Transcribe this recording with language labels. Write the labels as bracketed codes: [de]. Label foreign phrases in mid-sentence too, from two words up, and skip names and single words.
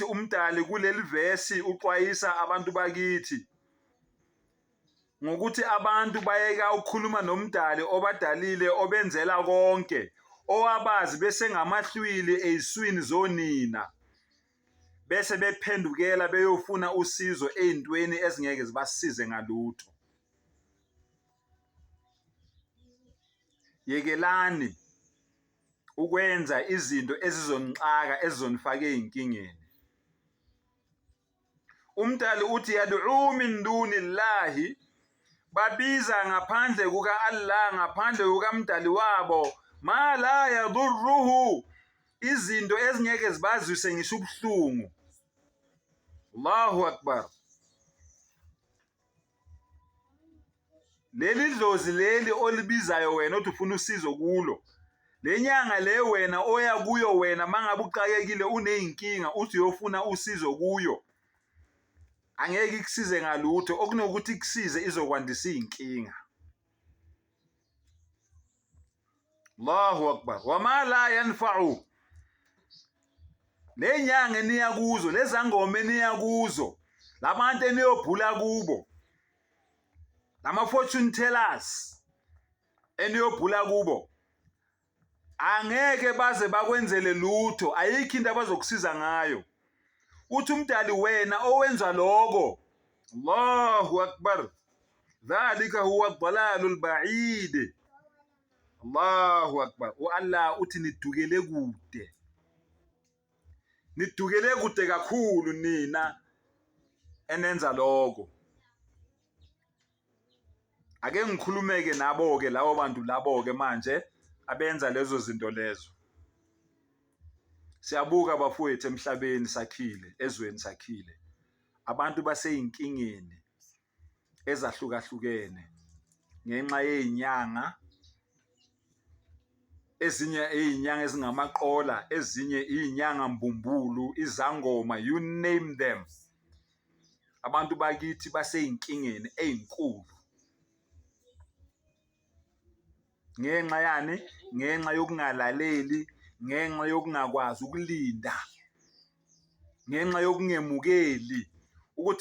[zu] umdali kuleli verse uxwayisa abantu bakithi ngokuthi abantu bayeka ukukhuluma nomdali obadalile obenzela konke, owabazi bese ngamahlwili eziswini zonina, bese bephendukela beyofuna usizo ezintweni ezingeke zibasize ngalutho. Yekelani ukwenza izinto ezizonixaka ezizonifaka ezinkingeni. Umdali uthi [ar] يدعو من دون الله, [zu] babiza ngaphandle kuka Allah, ngaphandle kukamdali wabo, [ar] ما لا يضره, [zu] izinto ezingeke zibazwise ngisho ubuhlungu. [ar] الله أكبر. [zu] Leli dlozi leli olibizayo wena othi ufuna usizo kulo, lenyanga le wena oya kuyo wena mangabe uqakekile uneyinkinga uthi uyofuna usizo kuyo, angeke ikusize ngalutho, okunokuthi ikusize izokwandisa izinkinga. [ar] الله أكبر. وما لا ينفع, [zu] lenyanga eniya kuzo, lezangoma eniya kuzo, labantu eniyobhula kubo, lama [en] fortune tellers [zu] eniyobhula kubo, angeke baze bakwenzele lutho, ayikho into abazokusiza ngayo. Uthi umdali wena owenza lokho, [ar] الله أكبر، ذلك هو الضلال البعيد. الله أكبر. [zu] Allah uthi nidukele kude, nidukele kude kakhulu nina enenza lokho. Ake ngikhulumeke nabo-ke labo bantu labo-ke manje abenza lezo zinto lezo. Siyabuka bafowethu emhlabeni sakhile, ezweni sakhile, abantu baseyinkingeni ezahlukahlukene ngenxa yezinyanga, ezinye izinyanga ezingamaqola, ezinye izinyanga mbumbulu, izangoma, [en] you name them. [zu] Abantu bakithi baseyinkingeni ezinkulu. Ngenxa yani, ngenxa yokungalaleli, ngenxa yokungakwazi ukulinda, ngenxa yokungemukeli ukuthi